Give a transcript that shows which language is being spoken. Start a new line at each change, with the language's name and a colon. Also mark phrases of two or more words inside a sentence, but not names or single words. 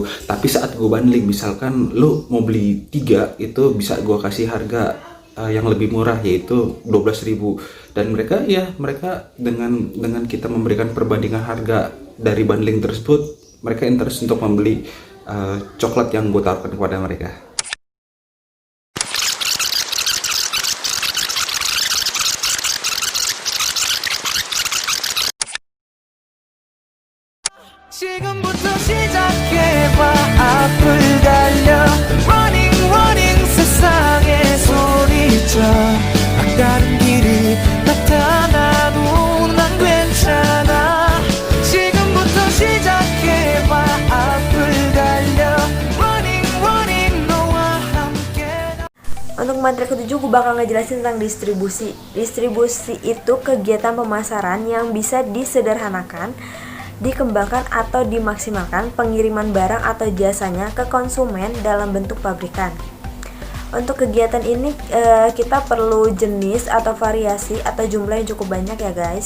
Indonesian: Tapi saat gue bundling, misalkan lo mau beli 3, itu bisa gue kasih harga yang lebih murah, yaitu 12.000. Dan mereka dengan kita memberikan perbandingan harga dari bundling tersebut, mereka interest untuk membeli coklat yang gue tawarkan kepada mereka.
Korean: 지금부터 시작해봐 앞을 달려 Running running 세상에 소리쳐 막다른 길이 나타나도 난 괜찮아 지금부터 시작해봐 앞을 달려
English: Running running
Korean: 너와 함께.
Indonesian: Untuk materi ketujuh gue bakal ngejelasin tentang distribusi. Distribusi itu kegiatan pemasaran yang bisa disederhanakan, dikembangkan atau dimaksimalkan pengiriman barang atau jasanya ke konsumen dalam bentuk pabrikan. Untuk kegiatan ini kita perlu jenis atau variasi atau jumlah yang cukup banyak ya guys.